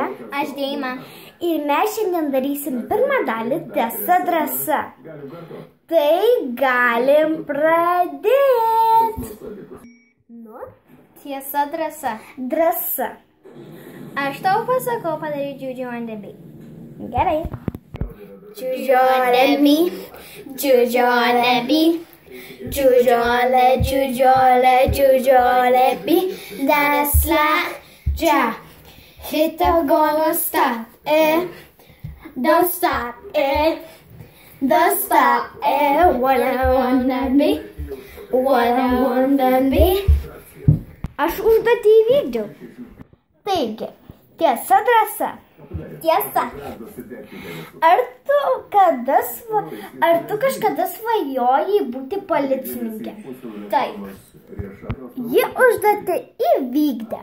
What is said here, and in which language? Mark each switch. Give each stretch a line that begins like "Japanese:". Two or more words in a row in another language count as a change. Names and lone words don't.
Lithuanian: Aš Deima. Ir mes šiandien darysim pirmą dalį tiesa drąsa. Tai galim pradėti. Nu? Tiesa drąsa. Drąsa. Aš tau pasakau padaryti Juju on the beat. Gerai.
English: Juju on the beat. Juju on the beat. Juju on the beat. That's like ja. Hit the gonna stop it. Don't stop it. Don't stop it. What I wanna be. What I wanna be.
Lithuanian: Aš užduotį įvykdžiau. Taigi, tiesa drąsa. Tiesa. Ar tu kažkada svajojai būti policininkė? Taip. Ji užduotį įvykdė.